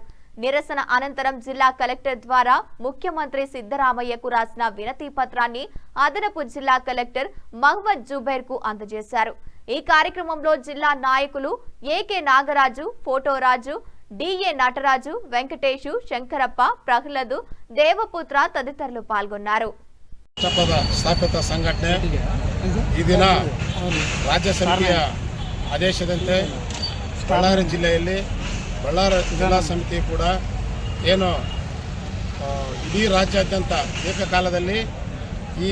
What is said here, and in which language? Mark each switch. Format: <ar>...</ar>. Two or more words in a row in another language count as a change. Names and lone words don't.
<te>నిరసన అనంతరం జిల్లా కలెక్టర్ ద్వారా ముఖ్యమంత్రి సిద్ధరామయ్యకు రాసిన వినతి పత్రాన్ని అదనపు జిల్లా కలెక్టర్ మహ్మద్ జుబైర్ కు అందజేశారు. ఈ కార్యక్రమంలో జిల్లా నాయకులు ఏకే నాగరాజు, ఫోటోరాజు, డిఏ నటరాజు, వెంకటేశు, శంకరప్ప, ప్రహ్లాదు, దేవపుత్ర తదితరులు పాల్గొన్నారు.</te> <kn>ಸ್ಥಾಪಿತ ಸಂಘಟನೆ ಈ ದಿನ ರಾಜ್ಯ ಸಮಿತಿಯ ಆದೇಶದಂತೆ ಬಳ್ಳಾರಿ ಜಿಲ್ಲೆಯಲ್ಲಿ ಬಳ್ಳಾರಿ ಜಿಲ್ಲಾ ಸಮಿತಿ ಕೂಡ ಏನು ಇಡೀ ರಾಜ್ಯಾದ್ಯಂತ ಏಕಕಾಲದಲ್ಲಿ ಈ</kn>